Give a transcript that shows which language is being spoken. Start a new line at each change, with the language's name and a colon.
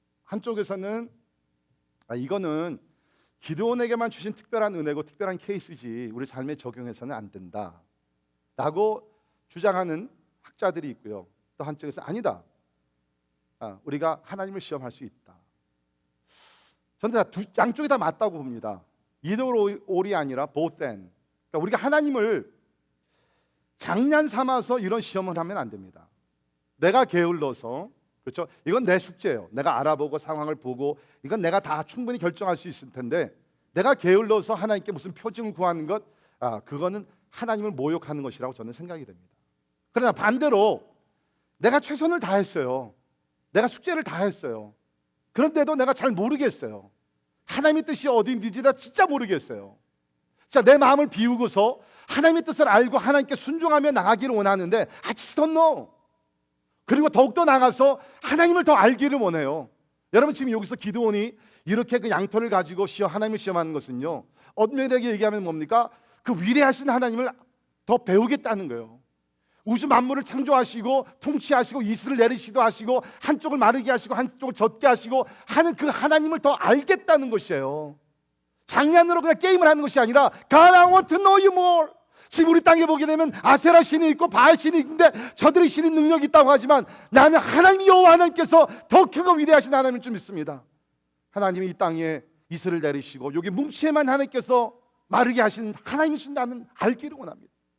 Korean: 한쪽에서는 이거는 기드온에게만 주신 특별한 은혜고 특별한 케이스지 우리 삶에 적용해서는 안 된다 라고 주장하는 학자들이 있고요. 또 한쪽에서 아니다, 우리가 하나님을 시험할 수 있다. 저는 양쪽이 다 맞다고 봅니다.
English: either or
Korean: 이 아니라
English: both and.
Korean: 그러니까 우리가 하나님을 장난 삼아서 이런 시험을 하면 안 됩니다. 내가 게을러서, 그렇죠? 이건 내 숙제예요. 내가 알아보고 상황을 보고 이건 내가 다 충분히 결정할 수 있을 텐데 내가 게을러서 하나님께 무슨 표징을 구하는 것, 그거는 하나님을 모욕하는 것이라고 저는 생각이 됩니다. 그러나 반대로 내가 최선을 다했어요. 내가 숙제를 다 했어요. 그런데도 내가 잘 모르겠어요. 하나님의 뜻이 어디인지 나 진짜 모르겠어요. 자, 내 마음을 비우고서 하나님의 뜻을 알고 하나님께 순종하며 나가기를 원하는데
English: I just don't know.
Korean: 그리고 더욱더 나아가서 하나님을 더 알기를 원해요. 여러분 지금 여기서 기드온이 이렇게 그 양털을 가지고 하나님을 시험하는 것은요, 엄밀하게 얘기하면 뭡니까? 그 위대하신 하나님을 더 배우겠다는 거예요. 우주 만물을 창조하시고 통치하시고 이슬을 내리시도 하시고 한쪽을 마르게 하시고 한쪽을 젖게 하시고 하는 그 하나님을 더 알겠다는 것이에요. 장난으로 그냥 게임을 하는 것이 아니라
English: God, I want to know you more.
Korean: 지금 우리 땅에 보게 되면 아세라 신이 있고 바알 신이 있는데 저들의 신이 능력이 있다고 하지만 나는 하나님 여호와 하나님께서 더 크고 위대하신 하나님을 좀 믿습니다. 하나님이 이 땅에 이슬을 내리시고 여기 뭉치에만 하나님께서 마르게 하시는 하나님이신 나는 알기를 원합니다.